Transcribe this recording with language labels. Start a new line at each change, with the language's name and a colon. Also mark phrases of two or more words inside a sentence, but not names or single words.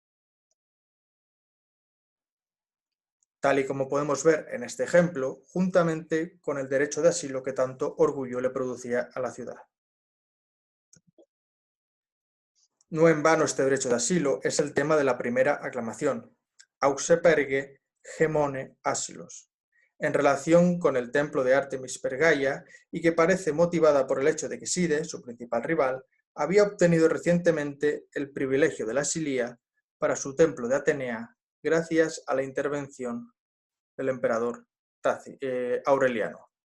Spanish: Tal y como podemos ver en este ejemplo, juntamente con el derecho de asilo que tanto orgullo le producía a la ciudad. No en vano este derecho de asilo es el tema de la primera aclamación,
Greek: αὔξε Πέργη ἡ μόνη ἄσυλος,
Spanish: en relación con el templo de Artemis Pergaia y que parece motivada por el hecho de que Side, su principal rival, había obtenido recientemente el privilegio de la asilía para su templo de Atenea gracias a la intervención del emperador Aureliano.